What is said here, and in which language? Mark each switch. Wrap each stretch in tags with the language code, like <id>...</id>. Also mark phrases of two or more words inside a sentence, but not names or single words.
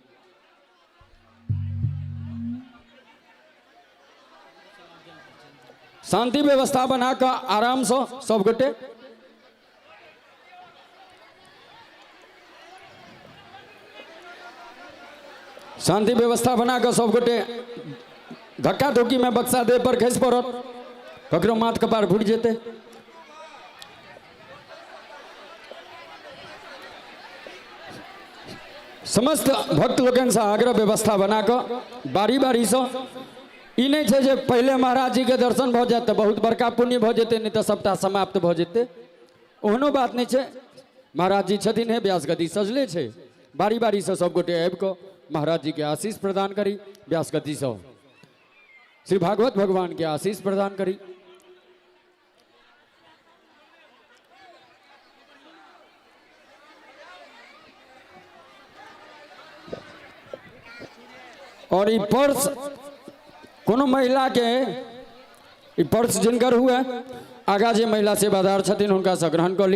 <mai>शांति व्यवस्था बनाकर आराम से सब गोटे शांति व्यवस्था बनाकर सब गोटे धक्का धुक्की में बक्सा देह पर खस पड़त, ककरो माथ कपार फूट जेते। समस्त भक्त लोगन से आग्रह व्यवस्था बनाकर बारी बारी से ई नहीं है जे पहले महाराज जी के दर्शन भ जाते बहुत बड़का पुण्य भ जेते, नहीं तो सबटा समाप्त भ जेते, ओहनो बात नहीं है। महाराज जी छथिन है व्यास गद्दी सजले छे, बारी बारी से सब गोटे आबि कऽ महाराज जी के आशीष प्रदान करी, व्यास गद्दी से श्री भागवत भगवान के आशीष प्रदान करी। और ई पर्स कोनो महिला के ई पर्स जिनकर हुए आगा जे महिला सेवादार छथिन हुनका से ग्रहण कर ली।</mai>